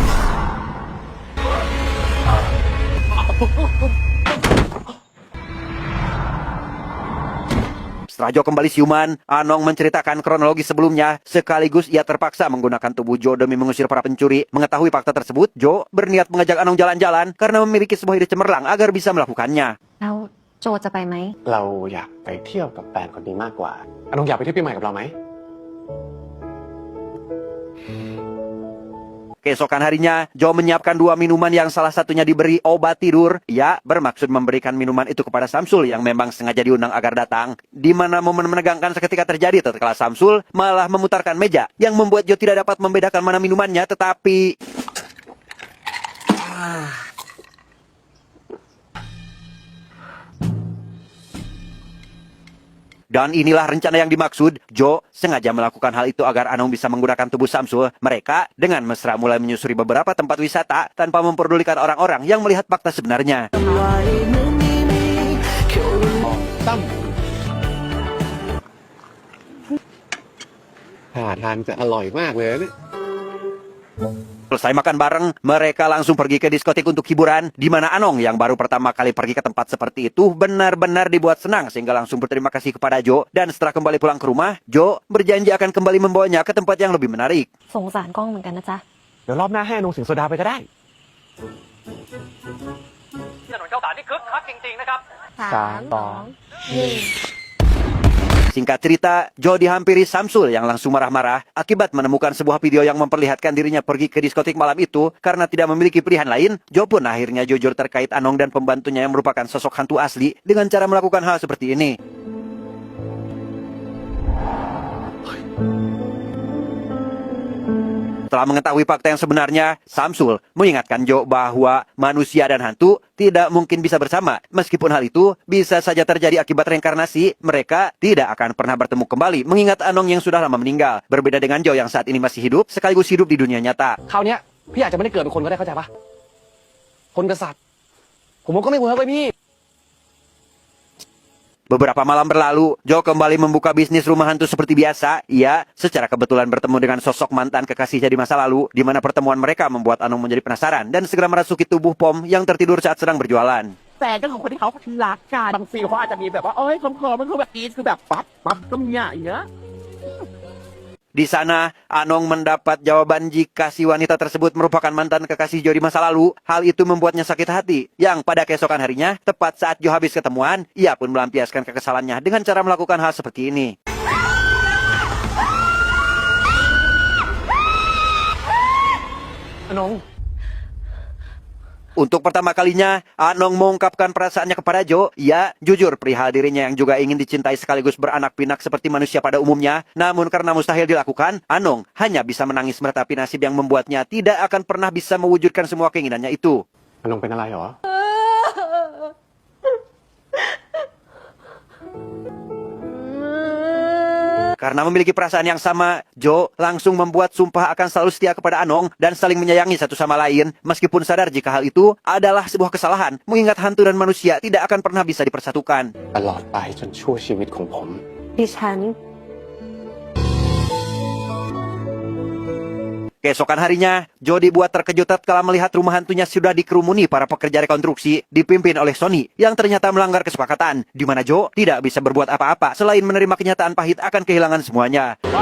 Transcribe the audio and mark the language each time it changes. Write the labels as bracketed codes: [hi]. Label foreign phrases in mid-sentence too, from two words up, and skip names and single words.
[id] Setelah Joe kembali siuman, Anong menceritakan kronologi sebelumnya, sekaligus ia terpaksa menggunakan tubuh Joe demi mengusir para pencuri. Mengetahui fakta tersebut, Joe berniat mengajak Anong jalan-jalan karena memiliki sebuah ide cemerlang agar bisa melakukannya. [th] แล้วโจจะไปไหม เราอยากไปเที่ยวกับแฟนคนนี้มากกว่าอนงอยากไปเที่ยวปีใหม่กับเราไหม [id] Keesokan harinya, Joe menyiapkan 2 minuman yang salah satunya diberi obat tidur. Ia bermaksud memberikan minuman itu kepada Samsul yang memang sengaja diundang agar datang. Di mana momen menegangkan seketika terjadi tatkala Samsul malah memutarkan meja yang membuat Joe tidak dapat membedakan mana minumannya, tetapi... Dan inilah rencana yang dimaksud. Joe sengaja melakukan hal itu agar Anong bisa menggunakan tubuh Samsul. Mereka dengan mesra mulai menyusuri beberapa tempat wisata tanpa memperdulikan orang-orang yang melihat fakta sebenarnya. [th] ตั้มท่าทางจะอร่อยมากเลยนะเนี่ย [id] Selesai makan bareng, mereka langsung pergi ke diskotik untuk hiburan, di mana Anong yang baru pertama kali pergi ke tempat seperti itu benar-benar dibuat senang sehingga langsung berterima kasih kepada Joe. Dan setelah kembali pulang ke rumah, Joe berjanji akan kembali membawanya ke tempat yang lebih menarik. [th] สงสารกล้องเหมือนกันนะจ๊ะ เดี๋ยวรอบหน้าให้อนงสิงโซดาไปก็ได้ ถนนข้าวสารที่คึกคักจริงๆนะครับ 3 2 1 [id] Singkat cerita, Joe dihampiri Samsul yang langsung marah-marah akibat menemukan sebuah video yang memperlihatkan dirinya pergi ke diskotik malam itu karena tidak memiliki pilihan lain. Joe pun akhirnya jujur terkait Anong dan pembantunya yang merupakan sosok hantu asli dengan cara melakukan hal seperti ini. Setelah mengetahui fakta yang sebenarnya, Samsul mengingatkan Joe bahwa manusia dan hantu tidak mungkin bisa bersama. Meskipun hal itu bisa saja terjadi akibat reinkarnasi, mereka tidak akan pernah bertemu kembali, mengingat Anong yang sudah lama meninggal. Berbeda dengan Joe yang saat ini masih hidup, sekaligus hidup di dunia nyata. [th] คราวเนี้ยพี่อาจจะไม่ได้เกิดเป็นคนก็ได้เข้าใจปะคนกษัตริย์ผมว่าก็ไม่เวิร์กเลยพี่ [id] Beberapa malam berlalu, Joe kembali membuka bisnis rumah hantu seperti biasa. Ia secara kebetulan bertemu dengan sosok mantan kekasihnya di masa lalu, di mana pertemuan mereka membuat Anong menjadi penasaran dan segera merasuki tubuh Pom yang tertidur saat sedang berjualan. [th] แฟนก็คือคนที่เขารักกันบางฟิลเขาอาจจะมีแบบว่าเอ้ยเคิร์มๆมันคือแบบกรีดคือแบบปั๊บก็มีอย่างเงี้ย [id] Di sana, Anong mendapat jawaban jika si wanita tersebut merupakan mantan kekasih Joe di masa lalu. Hal itu membuatnya sakit hati. Yang pada keesokan harinya, tepat saat Joe habis ketemuan, ia pun melampiaskan kekesalannya dengan cara melakukan hal seperti ini. Anong Untuk pertama kalinya, Anong mengungkapkan perasaannya kepada Joe. Ia jujur perihal dirinya yang juga ingin dicintai sekaligus beranak pinak seperti manusia pada umumnya. Namun karena mustahil dilakukan, Anong hanya bisa menangis meratapi nasib yang membuatnya tidak akan pernah bisa mewujudkan semua keinginannya itu. [th] อนงเป็นอะไรเหรอ [id] Karena memiliki perasaan yang sama, Joe langsung membuat sumpah akan selalu setia kepada Anong dan saling menyayangi satu sama lain, meskipun sadar jika hal itu adalah sebuah kesalahan, mengingat hantu dan manusia tidak akan pernah bisa dipersatukan. [th] ตลอดไปจนชั่วชีวิตของผม ดิฉัน [id] Keesokan harinya, Joe dibuat terkejut tatkala melihat rumah hantunya sudah dikerumuni para pekerja rekonstruksi dipimpin oleh Sony yang ternyata melanggar kesepakatan, di mana Joe tidak bisa berbuat apa-apa selain menerima kenyataan pahit akan kehilangan semuanya.